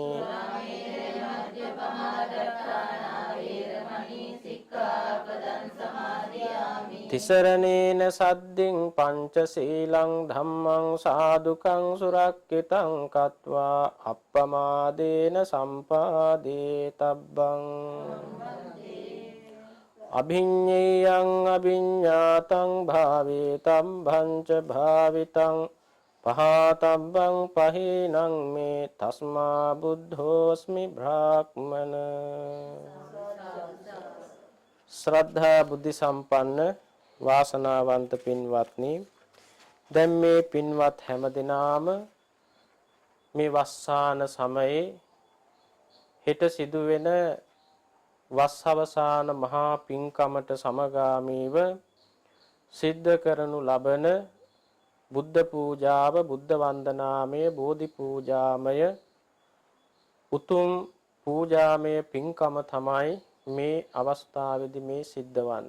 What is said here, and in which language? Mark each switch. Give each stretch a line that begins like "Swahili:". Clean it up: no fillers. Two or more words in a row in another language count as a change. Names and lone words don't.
Pali: තිසරණේන සද්දින් පංචශීලං ධම්මං සාදුකං සුරක්ඛිතං කତ୍වා අප්පමාදේන සම්පාදේ තබ්බං. අභිඤ්ඤේයං අභිඤ්ඤාතං භාවේතං භංච භාවිතං පහතබ්බං පහේනං මේ තස්මා බුද්ධෝස්මි බ්‍රාහ්මන.
Sinhala: ශ්‍රද්ධා බුද්ධ සම්පන්න වාසනාවන්ත පින්වත්නි, දැන් මේ පින්වත් හැම දිනාම මේ වස්සාන සමයේ හෙට සිදුවෙන වස් අවසාන මහා පින්කමට සමගාමීව සිද්ධ කරනු ලබන බුද්ධ පූජාව, බුද්ධ වන්දනාමය, බෝධි පූජාමය උතුම් පූජාමය පින්කම තමයි මේ අවස්ථාවේදී මේ සිද්ධ වන්නේ.